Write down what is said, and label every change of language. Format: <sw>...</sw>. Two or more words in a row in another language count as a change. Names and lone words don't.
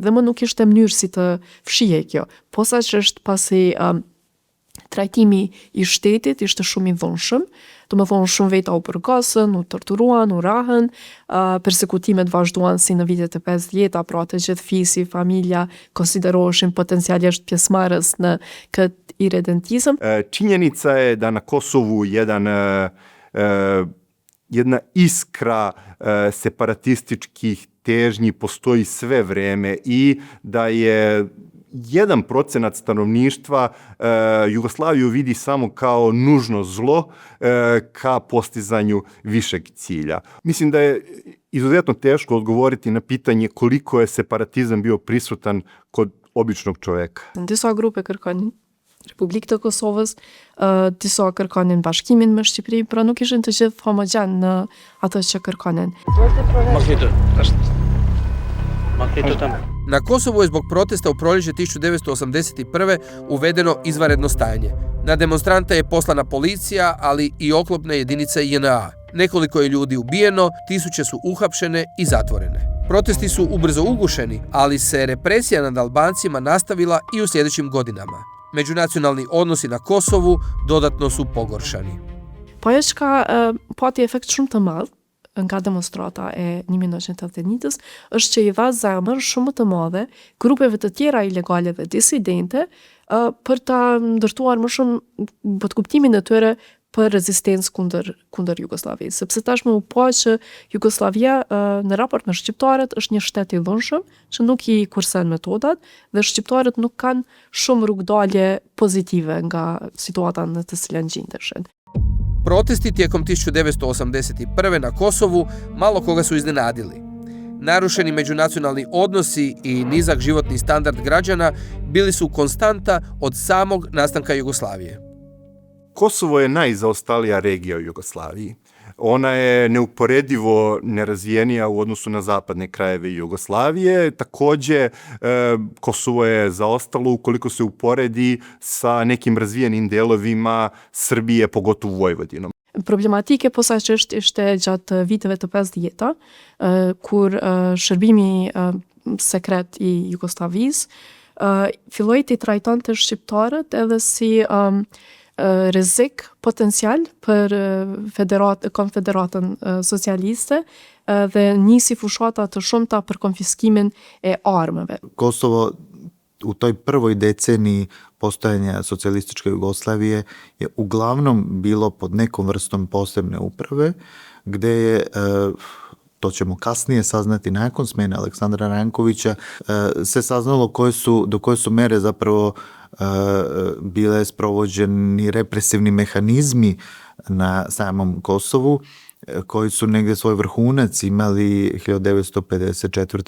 <sq>Dhe më nuk ishte mënyrë si të fshihej kjo. Posaçërisht pasi trajtimi i shtetit ishte shumë i dhunshëm, do më thonë shumë veta u përgasën, u torturuan, u rahën, persekutimet vazhduan si në vitet e 50-ta, pra të gjithë fisi, familja konsideroheshin potencialisht pjesëmarrës në këtë iredentizam.</sq> <sr>Činjenica je da na Kosovu jedna iskra separatističkih težnji postoji sve vreme i da je 1% stanovništva Jugoslaviju vidi samo kao nužno zlo ka postizanju višeg cilja. Mislim da je izuzetno teško odgovoriti na pitanje koliko je separatizam bio prisutan kod običnog čoveka.</sr> <sq>Disa grupe kërkonin Republikë të Kosovës, disa kërkonin bashkimin me Shqipëri, pra nuk ishin të gjithë homogjen në atë që kërkonin.</sq> <hr>Na Kosovu je zbog protesta u proljeće 1981. uvedeno izvanredno stajanje. Na demonstrante je poslana policija, ali i oklopne jedinice JNA. Nekoliko je ljudi ubijeno, tisuće su uhapšene i zatvorene. Protesti su ubrzo ugušeni, ali se represija nad Albancima nastavila i u sljedećim godinama. Međunacionalni odnosi na Kosovu dodatno su pogoršani.</hr> <sq>Po ajo që ka pati efekt shumë të madh nga demonstrata e 1981-s është që i dha zemër shumë të madhe grupeve të tjera ilegale dhe disidente për ta ndërtuar më shumë për kuptimin e tyre për rezistencë kundër Jugosllavisë. Sepse tashmë u pa që Jugosllavia në raport me shqiptarët është një shtet i dhunshëm që nuk i kursen metodat dhe shqiptarët nuk kanë shumë rrugdalje pozitive nga situata në të cilën gjindeshin.</sq> <hr>Protesti tijekom 1981. na Kosovu malo koga su iznenadili. Narušeni međunacionalni odnosi i nizak životni standard građana bili su konstanta od samog nastanka Jugoslavije.</hr> <sr>Kosovo je najzaostalija regija u Jugoslaviji. Ona je neuporedivo nerazvijenija u odnosu na zapadne krajeve Jugoslavije. Takođe, Kosovo je zaostalo ukoliko se uporedi sa nekim razvijenim delovima Srbije, pogotovo Vojvodinom.</sr> <sq>Problematike posaçërisht ishte gjatë viteve të 50-ta, kur shërbimi sekret i Jugosllavisë filloi të trajtonte shqiptarët edhe si rrezik potencial për Konfederatën Socialiste dhe nisi fushata të shumta për konfiskimin e armëve.</sq> <sr>Kosovo u toj prvoj deceniji postojanja socijalističke Jugoslavije je uglavnom bilo pod nekom vrstom posebne uprave, gde je to ćemo kasnije saznati nakon smene Aleksandra Rankovića, se saznalo do koje su mere zapravo bile sprovođeni represivni mehanizmi na samom Kosovu, koji su negde svoj vrhunac imali 1954.</sr>